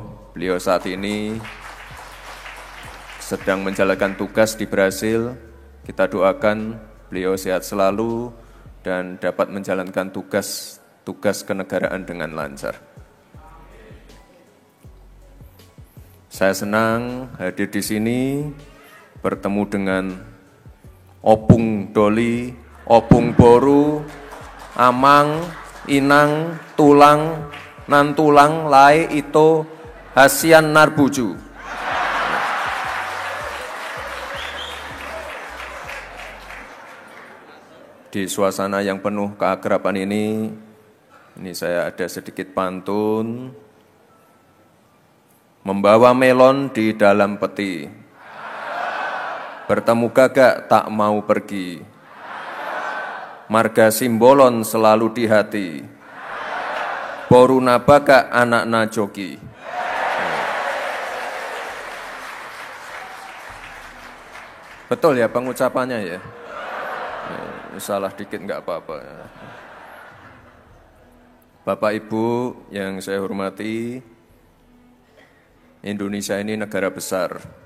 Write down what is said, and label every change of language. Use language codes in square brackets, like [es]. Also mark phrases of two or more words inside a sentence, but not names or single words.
[id] Beliau saat ini sedang menjalankan tugas di Brasil. Kita doakan beliau sehat selalu dan dapat menjalankan tugas kenegaraan dengan lancar. Saya senang hadir di sini, bertemu dengan Opung Doli, Opung Boru, Amang, Inang, Tulang, Nantulang, Lai, Ito, Hasian, Narbuju. Di suasana yang penuh keakraban ini saya ada sedikit pantun. Membawa melon di dalam peti, bertemu gagak tak mau pergi, marga Simbolon selalu di hati, [bbc] boru nabaka anak najoki. [id] Betul ya pengucapannya ya? Salah dikit nggak apa-apa. Bapak Ibu yang saya hormati, Indonesia ini negara besar,